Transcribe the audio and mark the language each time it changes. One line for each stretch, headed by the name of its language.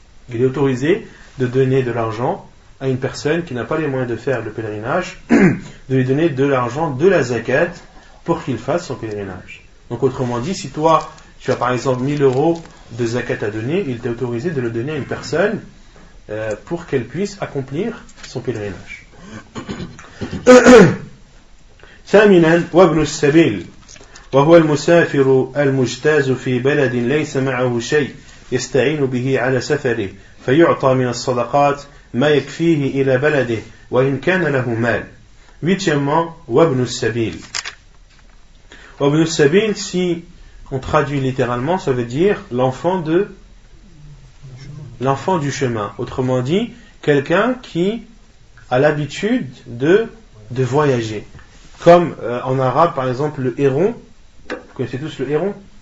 French: Il est autorisé de donner de l'argent à une personne qui n'a pas les moyens de faire le pèlerinage, de lui donner de l'argent de la zakat pour qu'il fasse son pèlerinage. Donc autrement dit, si toi tu as par exemple 1000 euros de zakat à donner, il t'est autorisé de le donner à une personne pour qu'elle puisse accomplir son pèlerinage.
Arabic: ثامنا وابن السبيل وهو المسافر المجتاز في بلد ليس معه شيء يستعين به على سفره فيعطى من الصدقات ما يكفيه إلى بلده وإن كان له مال.
French: Huitièmement,
Arabic: وابن السبيل. وابن السبيل,
French: si on traduit littéralement, ça veut dire l'enfant du chemin. Autrement dit, quelqu'un qui a l'habitude de voyager. Comme en arabe, par exemple, le héron. Vous connaissez tous le héron?